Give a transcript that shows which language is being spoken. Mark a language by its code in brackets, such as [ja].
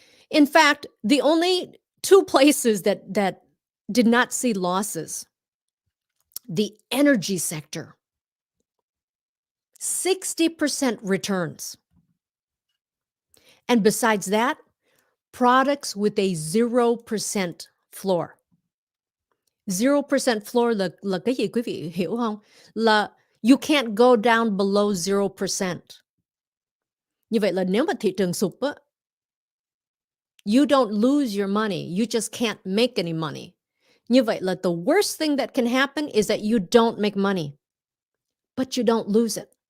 [en] In fact, the only two places that did not see losses, the energy sector, 60% returns. And besides that, products with a 0% floor. [vi] 0% floor là cái gì quý vị hiểu không? [en] Là you can't go down below 0%. [vi] Như vậy là nếu mà thị trường sụp á, [en] you don't lose your money, you just can't make any money. [vi] Như vậy là [en] the worst thing that can happen is that you don't make money, but you don't lose it.